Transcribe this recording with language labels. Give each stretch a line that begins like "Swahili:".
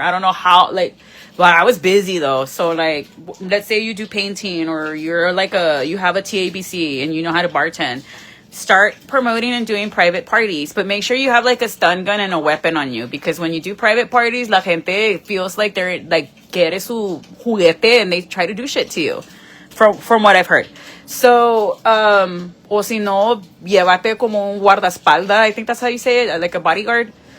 English: I don't know how, like, well, I was busy though. So like, let's say you do painting or you're like you have a TABC and you know how to bartend. Start promoting and doing private parties, but make sure you have like a stun gun and a weapon on you, because when you do private parties,
Spanish: la gente
English: feels like they're like,
Spanish: quiere su juguete,
English: and they try to do shit to you. From what I've heard.
Spanish: So, o si no, llévate como un guardaespaldas.
English: I think that's how you say it, like a bodyguard.